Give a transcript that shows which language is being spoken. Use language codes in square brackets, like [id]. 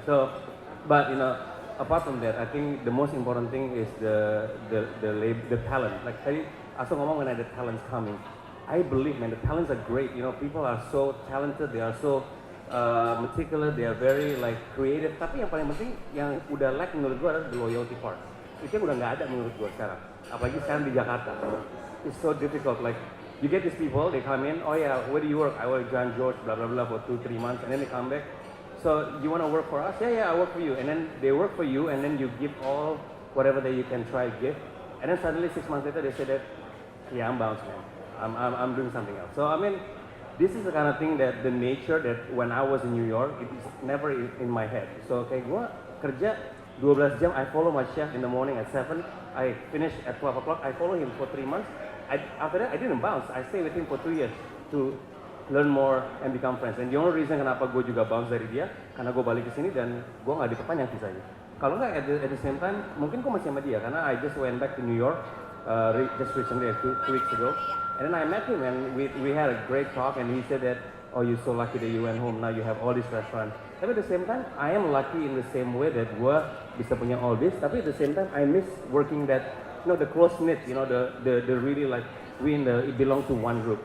[en] So, but you know, apart from that, I think the most important thing is the talent. Like [id] tadi Aso ngomong [en] when the talents coming. I believe, man, the talents are great. You know, people are so talented. They are so meticulous. They are very like creative. [id] Tapi yang paling penting, yang udah lack menurut gua adalah [en] the loyalty part. [id] Itu yang udah nggak ada menurut gua sekarang. Apalagi sekarang di Jakarta. [en] It's so difficult. Like you get these people, they come in. Oh yeah, where do you work? I work at John George, blah blah blah, for 2-3 months, and then they come back. So you want to work for us? Yeah, I work for you. And then they work for you, and then you give all whatever that you can try to give. And then suddenly 6 months later, they say that, yeah, I'm bounced, man. I'm doing something else. So I mean, this is the kind of thing that the nature that when I was in New York, it is never in my head. So [id] kayak gue kerja 12 jam, [en] I follow my chef in the morning at 7, I finish at 12 o'clock, I follow him for 3 months. After that, I didn't bounce. I stay with him for 2 years to learn more and become friends. And the only reason [id] kenapa gue juga bounce dari dia, karena gue balik ke sini dan gue nggak diperpanjang visanya. Kalau nggak [en] at the same time, [id] mungkin gue masih sama dia karena [en] I just went back to New York just recently, 2 weeks ago. And then I met him and we had a great talk and he said that, oh, you're so lucky that you went home, now you have all this restaurant. Tapi at the same time, I am lucky in the same way that [id] gue bisa punya [en] all this, tapi at the same time, I miss working that, the close-knit, the really like, it belongs to one group.